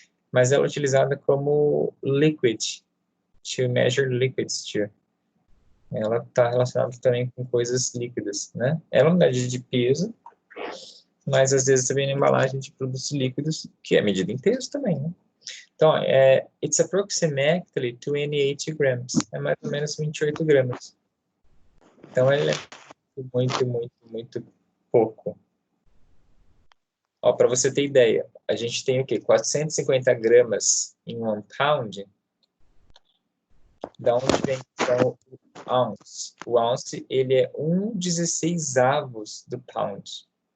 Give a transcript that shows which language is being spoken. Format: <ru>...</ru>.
<pt>Mas ela é utilizada como liquid,</pt> <en>to measure liquids too.</en> <pt>Ela está relacionada também com coisas líquidas, né? Ela é uma unidade de peso, mas às vezes também na embalagem de produtos líquidos, que é medida em peso também, né?</pt> <en>Então, it's approximately 28 grams.</en> <pt>É mais ou menos 28 gramas. Então, ele é muito, muito, muito pouco. Ó, para você ter ideia, a gente tem o quê? 450 gramas em 1 pound. Da onde vem então o ounce? O ounce, ele é 1/16 do pound.</pt>